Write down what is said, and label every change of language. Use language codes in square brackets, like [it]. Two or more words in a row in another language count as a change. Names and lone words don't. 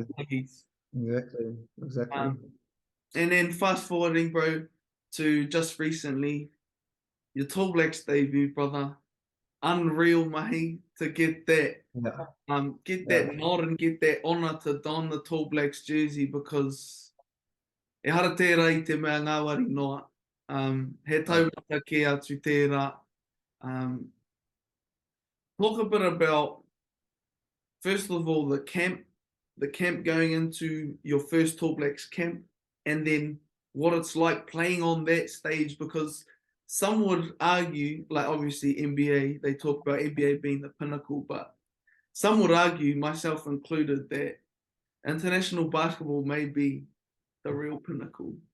[en] Exactly. And then fast forwarding, bro, to just recently, your Tall Blacks debut, brother. Unreal, Mihi, to get that, that nod and get that honour to don the Tall Blacks jersey, because [mi] e hara tērā i te mea ngāwari noa. He taurata ki atu tērā. [en] Talk a bit about, first of all, the camp going into your first Tall Blacks camp, and then what it's like playing on that stage, because some would argue, like obviously NBA, they talk about NBA being the pinnacle, but some would argue, myself included, that international basketball may be the real pinnacle.